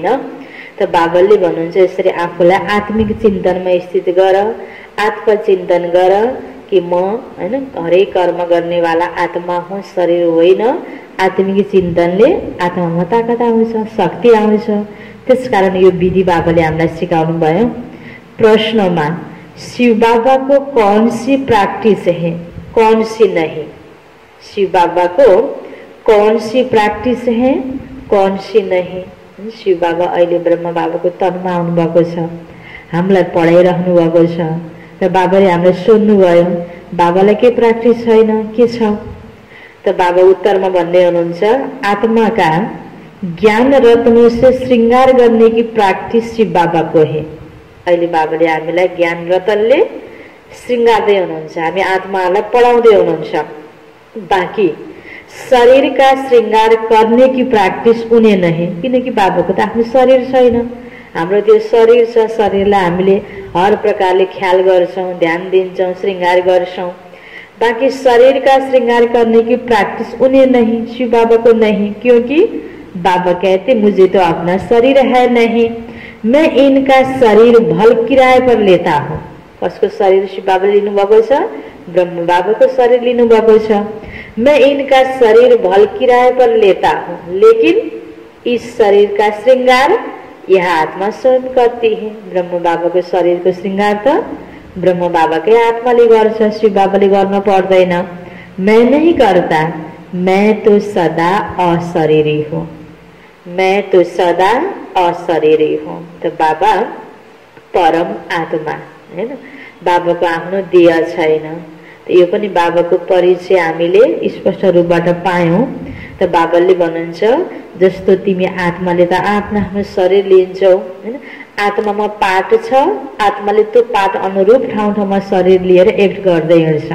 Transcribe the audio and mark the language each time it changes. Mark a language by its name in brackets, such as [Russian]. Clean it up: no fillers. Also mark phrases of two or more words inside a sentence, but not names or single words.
[Nepali] त बाबाले भन्नुहुन्छ यसरी आफूलाई आत्मिक चिन्तनमा स्थित गर, आत्मचिन्तन गर कि म हैन हरेक कर्म गर्नेवाला आत्मा हुँ, शरीर होइन। आत्मिक चिन्तनले आत्मामा ताकत आउँछ, शक्ति आउँछ। त्यसकारण यो विधि बाबाले हामीलाई सिकाउनु भयो। [Hindi] प्रश्नमा शिव बाबा को कौन सी प्रैक्टिस है, कौन सी नहीं? शिव बाबा को कौन सी प्रैक्टिस है, कौन सी नहीं? [Nepali] शिव बाबा अहिले ब्रह्म बाबाको तनमा आउनु भएको छ, हामीलाई पढाइराख्नु भएको छ। र बाबाले हामीलाई सोध्नुभयो बाबालाई के प्र्याक्टिस छैन, के छ? त बाबा उत्तरमा भन्दै हुनुहुन्छ आत्माका [Hindi] ज्ञान रत्नों से श्रृंगार करने की प्रैक्टिस शिव बाबा को है। [Nepali] अहिले बाबाले हामीलाई ज्ञान रतनले श्रृंगार्दै हुनुहुन्छ, हामी आत्मालाई पढाउँदै हुनुहुन्छ। [Hindi] बाँकी शरीर का श्रृंगार करने की प्रैक्टिस उन्हें नहीं, [Nepali] किनकि बाबाको त आफ्नो शरीर छैन। हाम्रो त्यो शरीर छ, शरीरलाई हामीले हर प्रकारले ख्याल गर्छौं, ध्यान दिन्छौं, श्रृंगार गर्छौं। [Hindi] बाकी शरीर का श्रृंगार करने की प्रैक्टिस उन्हें नहीं, शिव बाबा को नहीं, क्योंकि बाबा कहते मुझे तो अपना शरीर है नहीं, मैं इनका शरीर भल किराए पर लेता हूँ। [Nepali] कसको शरीर शिव बाबाले लिनु भएको छ? ब्रह्म बाबाको शरीर लिनु भएको छ। [Hindi] मैं इनका शरीर भल किराए पर लेता हूँ, लेकिन इस शरीर का श्रृंगार यह आत्मा स्वयं करती है। [Nepali] ब्रह्म बाबाको शरीरको श्रृंगार त ब्रह्म बाबाकै आत्माले गर्छ, शिव बाबाले गर्न पर्दैन। [Hindi] मैं नहीं करता, मैं तो सदा अशरीरी हूँ, मैं तो सदा अशरीरी हूँ। [Nepali] तो बाबा परम आत्मा हैन, बाबाको आफ्नो देह छैन। यो पनि बाबाको परिचय हामीले स्पष्ट रूपबाट पायौं। त बाबाले भन्नुहुन्छ जस्तो तिमी आत्माले त आफ्नो आफ्नो शरीर लिन्छौ हैन, आत्मामा पाठ छ, आत्माले त्यो पाठ अनुरूप ठाउँ ठाउँमा शरीर लिएर एक्ट गर्दै हिँड्छ।